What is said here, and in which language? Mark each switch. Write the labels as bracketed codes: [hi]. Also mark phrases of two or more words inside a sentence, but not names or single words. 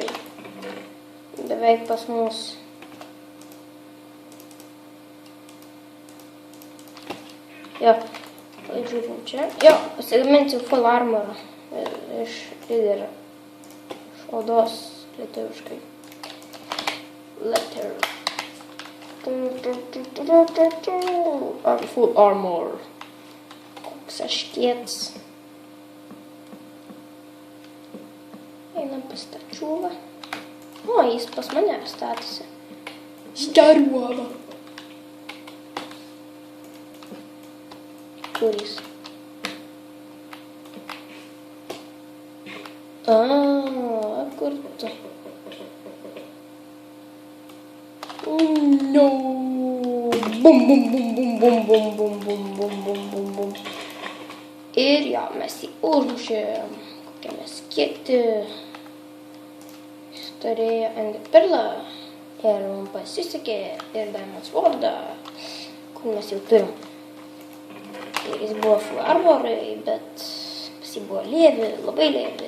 [lt] Beveik pas mus. Jo, žiūrim čia. Jo, pasigaminsiu [en] full armorą [lt] iš lyderio. Iš odos lietuviškai. Letter. [en] Full armor. [lt] Koks aš kietas. Einam pas tą čiūvą. O, jis pas mane statosi. Staruova. Kur jis? Kur tu? No. Bum, bum, bum, bum, bum, bum, bum, bum, bum, bum, bum, bum. Ir jo, mes jį užmušėm. Kokie mes kieti. Jis turėjo enderperlą. Ir mums pasisekė. Ir [en] diamond swordą. [lt] Kur mes jau turim. Ir jis buvo [en] full armorai, [lt] bet pas jį buvo lėvi, labai lėvi.